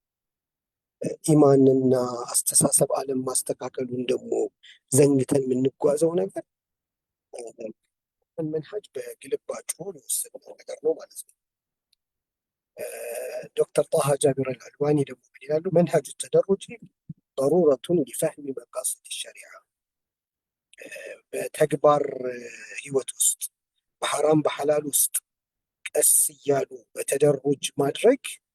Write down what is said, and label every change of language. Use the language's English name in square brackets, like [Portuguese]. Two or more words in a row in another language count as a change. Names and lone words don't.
[Amharic] ኢማንና አስተሳሰብ ዓለም ማስተካከሉን ደግሞ ዘንግተን የምንጓዘው ነገር መንሃጅ በግልባጩ የወሰድነው ነገር ነው ማለት ነው። ዶክተር ጣሃ ጃቢር አልአልዋኒ ደግሞ ምን ይላሉ? [Arabic] المنهج التدريجي ضرورة لفهم مقاصد الشريعة [Amharic] በተግባር ህይወት ውስጥ በሐራም በሐላል ውስጥ ቀስ እያሉ በተደሩጅ ማድረግ